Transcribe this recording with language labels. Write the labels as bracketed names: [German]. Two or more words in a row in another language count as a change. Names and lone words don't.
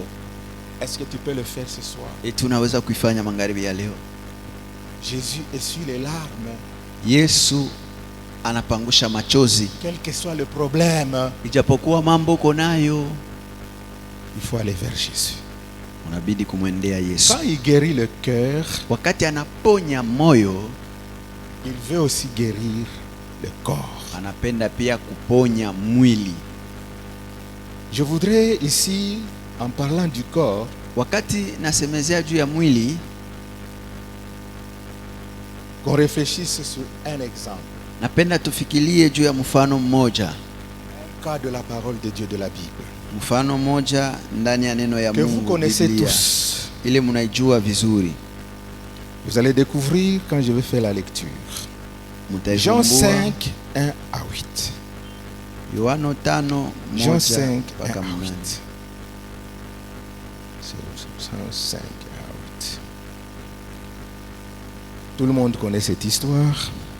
[French] Est-ce que tu peux le faire ce soir? [Swahili] Et tunaweza kuifanya magharibi ya leo. [French] Jésus essuie les larmes. [Swahili] Yesu anapangusha machozi. [French] Quel que soit le problème, [Swahili] ijapokuwa mambo uko nayo, [French] il faut aller vers Jésus. [Swahili] Unabidi kumwendea Yesu. [French] Quand il guérit le cœur, [Swahili] wakati anaponya moyo, [French] il veut aussi guérir le corps. [Swahili] Anapenda pia kuponya mwili. [French] Je voudrais ici, en parlant du corps, [Swahili] wakati nasemezea juu ya mwili, [French] qu'on réfléchisse sur un exemple. [Swahili] Napenda tufikirie juu ya mfano mmoja. [French] Un cas de la parole de Dieu de la Bible. [Swahili] Mfano mmoja ndani ya neno ya Mungu. [French] Que vous connaissez tous. [Swahili] Ile mnaijua vizuri. [French] Vous allez découvrir quand je vais faire la lecture. Jean 5, 1 à 8. [Swahili] Yohana 5, [French] Jean 5, 1 à 8. 5 à 8. Tout le monde connaît cette histoire.